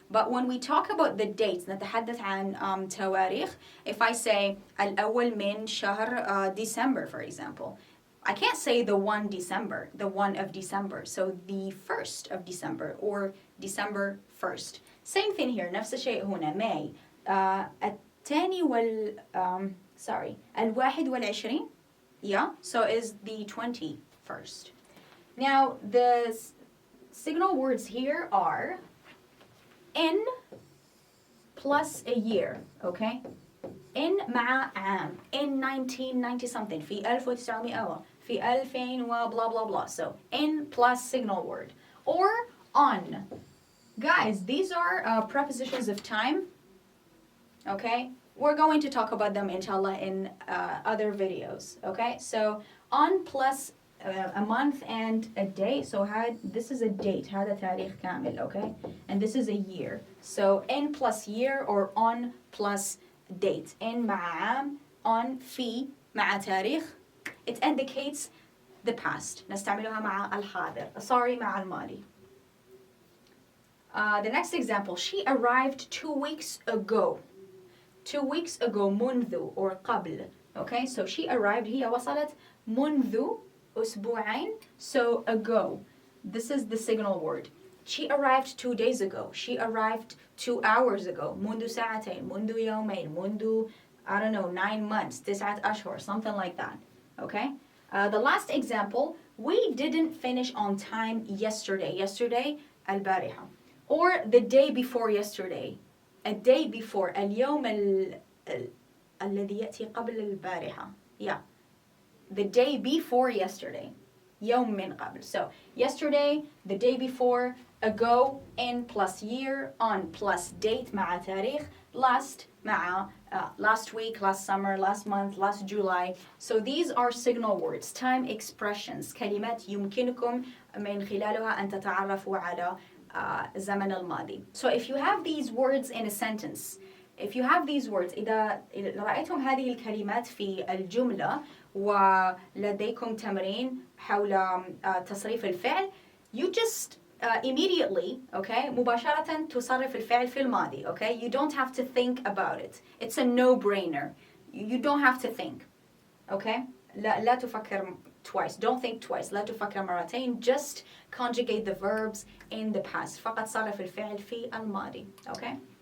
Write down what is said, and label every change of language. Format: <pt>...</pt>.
<en>But when we talk about the dates</en> <ar>نتحدث عن تواريخ,</ar> <en>if I say</en> <ar>الأول من شهر</ar> <en>December, for example, I can't say the 1 December, the 1 of December. So the 1st of December or December 1st. Same thing here.</en> <ar>نفس الشيء هنا. May. الثاني الواحد والعشرين.</ar> <en>Yeah, so is the 21st. Now, the signal words here are in plus a year, okay? in</en> <ar>مع عام,</ar> <en>in 1990 something,</en> <ar>في 1900 في 2000 و</ar> <en>blah blah blah. So in plus signal word. Or on. Guys, these are prepositions of time, okay? We're going to talk about them inshallah in other videos, okay? So on plus a month and a day. So this is a date,</en> <ar>هذا تاريخ كامل,</ar> <en>okay? And this is a year. So in plus year or on plus date.</en> <ar>in مع عام, on في مع تاريخ.</ar> <en>It indicates the past.</en> <ar>نستعملها مع الحاضر.</ar> <en>Sorry,</en> <ar>مع الماضي.</ar> <en>The next example, she arrived 2 weeks ago. 2 weeks ago,</en> <ar>منذ or قبل.</ar> <en>Okay, so she arrived,</en> <ar>هي وصلت منذ أسبوعين.</ar> <en>So ago, this is the signal word. She arrived 2 days ago. She arrived 2 hours ago.</en> <ar>منذ ساعتين, منذ يومين, منذ,</ar> <en>I don't know, 9 months, 9 أشهر, something like that. Okay? The last example, we didn't finish on time yesterday. Yesterday, البارحة. Or the day before yesterday. A day before.</en> <ar>اليوم الذي يأتي قبل البارحة.</ar> <en>Yeah. The day before yesterday.</en> <ar>يوم من قبل.</ar> <en>So, yesterday, the day before, ago, in plus year, on plus date</en> <ar>مع تاريخ,</ar> <en>last مع last week, last summer, last month, last July. So these are signal words, time expressions,</en> <ar>كلمات يمكنكم من خلالها أن تتعرفوا على زمن الماضي.</ar> <en>So if you have these words in a sentence, if you have these words,</en> <ar>إذا رأيتم هذه الكلمات في الجملة ولديكم تمرين حول تصريف الفعل,</ar> <en>you just immediately, okay,</en> <ar>مباشرة تصرف الفعل في الماضي,</ar> <en>okay? You don't have to think about it. It's a no-brainer. You don't have to think, okay?</en> <ar>لا تفكر twice.</ar> <en>Don't think twice.</en> <ar>لا تفكر مرتين.</ar> <en>Just conjugate the verbs in the past.</en> <ar>فقط صرف الفعل في الماضي,</ar> <en>okay?</en>